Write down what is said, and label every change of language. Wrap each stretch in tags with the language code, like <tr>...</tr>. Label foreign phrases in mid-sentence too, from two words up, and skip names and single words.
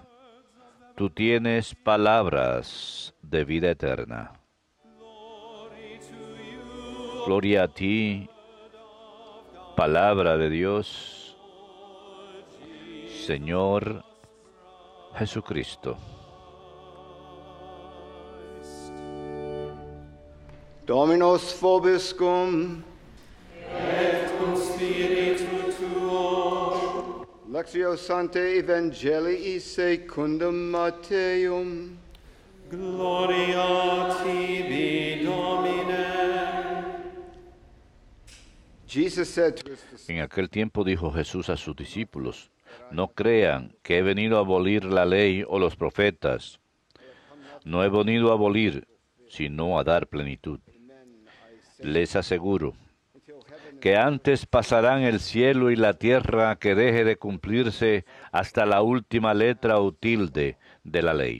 <es>Tú tienes palabras de vida eterna. Gloria a ti, palabra de Dios, Señor Jesucristo.</es> <la>Dominus vobiscum. Et cum spiritu tuo. Lectio Sanctae Evangelii secundum Matteum. Gloria tibi, Domine.</la> <en>Jesus said to his disciples,</en> <es>En aquel tiempo dijo Jesús a sus discípulos, no crean que he venido a abolir la ley o los profetas. No he venido a abolir, sino a dar plenitud. Les aseguro que antes pasarán el cielo y la tierra que deje de cumplirse hasta la última letra o tilde de la ley.</es>